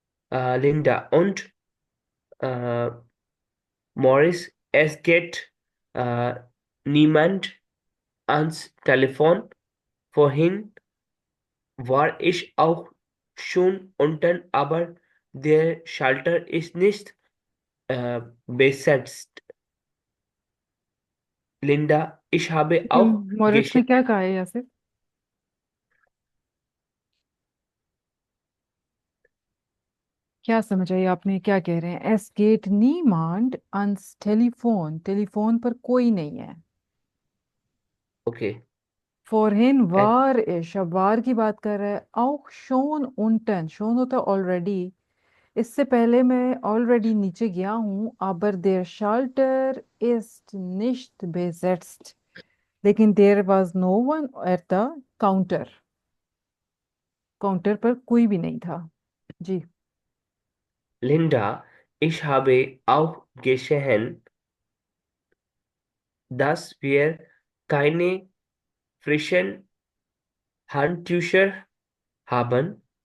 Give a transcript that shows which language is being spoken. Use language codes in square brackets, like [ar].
[de] Linda und äh, Morris, es geht niemand ans Telefon. Vorhin war ich auch schon unten, aber der Schalter ist nicht besetzt. Linda, ich habe auch [hi] Morris ने क्या कहा है यासिर? क्या समझ आई आपने क्या कह रहे हैं? [de] एस गेट नीमांड ans टेलीफोन, [hi] telephone पर कोई नहीं है। [en] Okay. [hi] फॉरहिन वार इश, अब वार की बात कर रहा है। [de] auch schon unten, [hi] schon होता है ऑलरेडी, इससे पहले मैं ऑलरेडी नीचे गया हूँ। [de] aber der Schalter ist nicht besetzt, [hi] लेकिन [en] there was no one at the counter, [hi] counter पर कोई भी नहीं था। जी [de] Linda, ich habe auch gesehen, dass wir keine frischen Handtücher haben.